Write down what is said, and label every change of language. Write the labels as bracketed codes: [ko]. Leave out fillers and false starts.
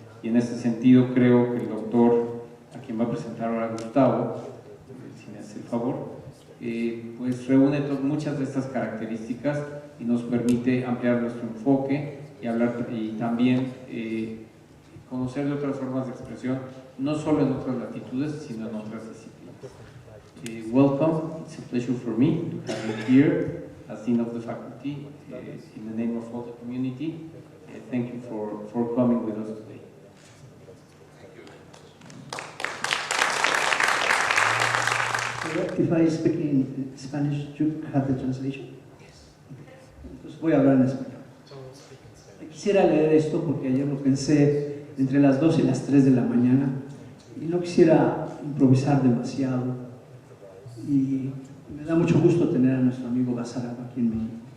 [es] Y en ese sentido creo que el doctor, a quien va a presentar ahora Gustavo, si me hace el favor, pues reúne muchas de estas características y nos permite ampliar nuestro enfoque y hablar y también conocer de otras formas de expresión, no solo en otras latitudes, sino en otras disciplinas. [en] Welcome, it's a pleasure for me to have you here as Dean of the Faculty, in the name of all the community. Thank you for coming with us today. If I speak in Spanish, you have the translation? Yes. [es] Entonces voy a hablar en español. Quisiera leer esto porque ayer lo pensé entre las 2 y las 3 de la mañana y no quisiera improvisar demasiado, y me da mucho gusto tener a nuestro amigo Basarab aquí en México.